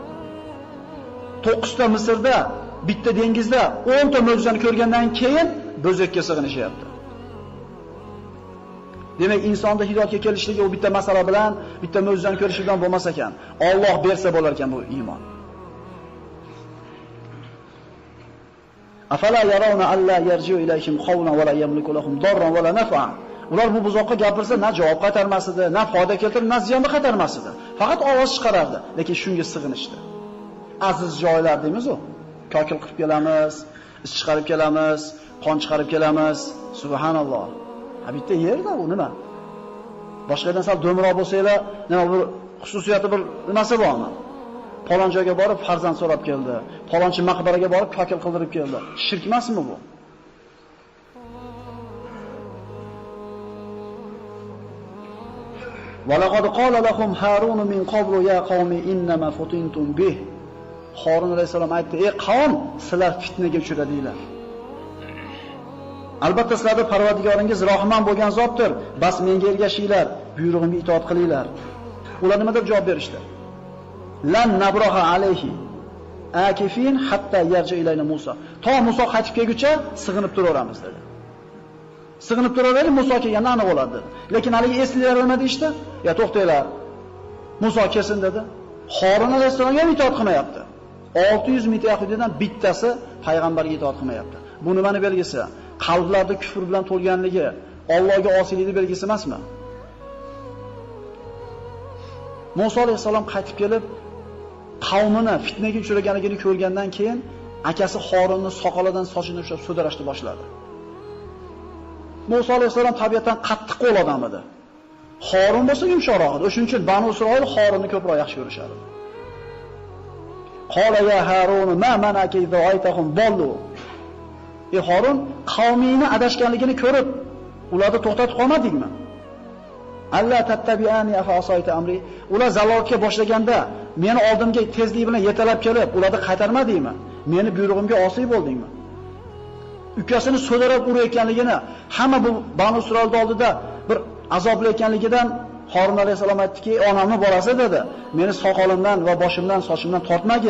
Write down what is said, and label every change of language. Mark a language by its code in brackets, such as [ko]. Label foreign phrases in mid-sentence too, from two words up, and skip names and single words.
[uz] 9 ta Misrda, bitta dengizda 10 ta mo'jizani ko'rgandan keyin bo'zakka sig'inishyapti. Demak, insonda hidoyatga kelishligi u bitta masala bilan, bitta mo'jizani ko'rish bilan bo'lmas ekan. Alloh bersa bo'lar ekan bu iymon. [ar] أفلا يرون ألا يرجع إليهم قولا ولا يملك لهم ضرا ولا نفعا. [uz] Ular bu buzoqqa gapirsa na javob qaytarmas edi, na foyda keltirib, na ziyon qaytarmas edi. Faqat ovoz chiqarardi, lekin shunga sig'inishdi. Aziz joylar deymiz u. Kokil qilib kelamiz, is chiqarib kelamiz, qon chiqarib kelamiz. Subhanalloh. Ha bitta yerda u nima? Boshqadan sal do'mroq bo'lsanglar, nima bir xususiyati bir nimasi bormi? Falon joyga borib farzand so'rab keldi. Falonchi maqbaraga borib kokil qildirib keldi. Shirk emasmi bu? [ar] وَلَقَدْ قَالَ لَهُمْ هَارُونُ مِنْ قَبْلُ يَا قَوْمِ إِنَّمَا فُتِنْتُمْ بِهِ. [uz] Harun alayhisalom aytdi: "Ey qavm, sizlar fitnaga uchradinglar. Albatta sizlarning Parvardigoringiz Rahmon bo'lgan zotdir. Bas menga ergashinglar, buyrug'imga itoat qilinglar." Ular nima deb javob berishdi? [ar] لن نبرح عليه عاكفين حتى يرجع إلينا موسى. [uz] To Musa qaytib kelguncha sig'inib turaveramiz dedi. Sig'inib turaverib Musa kelganda aniq bo'ladi. Lekin haligi eslilar nima deydi? Ya to'xtanglar. Musa kelsin dedi. Harun alayhisalomga ham itoat qilmayapti. 600 ming yahudidan bittasi payg'ambarga itoat qilmayapti. Bu nimani belgisi? Qalblarda kufr bilan to'lganligi, Allohga osiylikni belgisi emasmi? Musa alayhisalom qaytib kelib, qavmini fitnaga uchraganligini ko'rgandan keyin akasi Harunni soqolidan sochini ushlab sudrashni boshladi. Musa alayhisalom tabiatan qattiq qo'l odam edi. Harun bo'lsa yumshoqroq edi. Shuning uchun Banu Isroil Harunni ko'proq yaxshi ko'rishadi. [ar] قال يا هارون ما منعك إذ رأيتهم ضلوا. [uz] Ey Harun, qavmingni adashganligini ko'rib, ularni to'xtatib qolmadingmi? [ar] ألا تتبعن أفعصيت أمري. [uz] Ular zalolatga boshlaganda meni oldimga tezlik bilan yetalab kelib, ularni qaytarmadingmi? Meni buyrug'imga osiy bo'ldingmi? Ukasini so'darab urayotganligini, hamma bu Banu Isroilning oldida bir azoblayotganligidan Harun alayhisalom aytdiki, onamni bolasi dedi, meni soqolimdan va boshimdan, sochimdan tortmagin.